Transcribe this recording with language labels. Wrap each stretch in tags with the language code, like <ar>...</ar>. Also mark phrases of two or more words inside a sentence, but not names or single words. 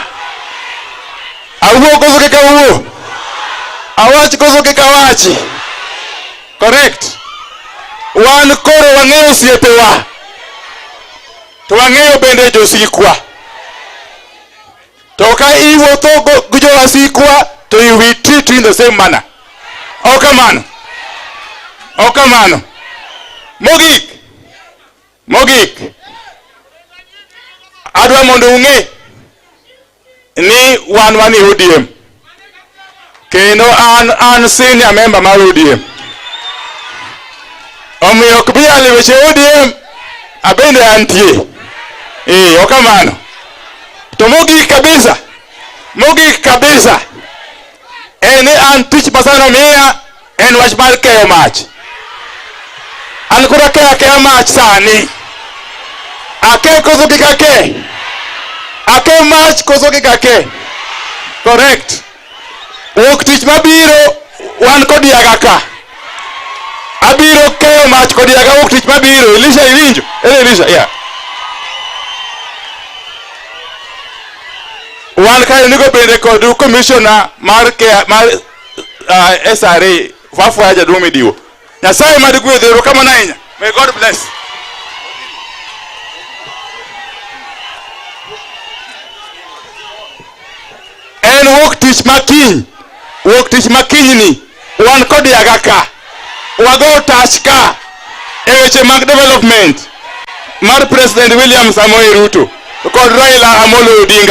<luo>Awuo koso kika wuo. Awach koso kika wachi. Correct. Wan koro wang'eyo osiepewa. To wang'eyo bende josikwa. To ka iwuotho gi jowasikwa to</luo> <en>you will treat in the same manner.</en> <luo>Kamano. Mogik. Adwa mondo ung'e ni wan e ODM. Kendo an</luo> <en>senior member</en> <luo>mar ODM. Omiyo ok binyal weche ODM abende antie. Kamano. To mogik kabisa. Ni an tich masano miya en wach mar keyo mach. An kura keyo mach sani. Ake koso kika ke. Ake mach koso kika ke. Correct. Wuok tich mabiro wan kod yaga ka. Abiro keyo mach kod yaga wuok tich mabiro. Elisha iwinjo? Elisha, yeah. Wan kayo nigo bende kod commissioner mar SRA Wafwa Jaduong' Midiwo. Nyasaye mad gwedhero kamano ahinya.</luo> <en>May God bless.</en> <luo>En wuok tich makinyni wan kod yaga ka. Wago touch ka e weche mag development mar President William Samoei Ruto kod Raila Amolo Odinga.</luo>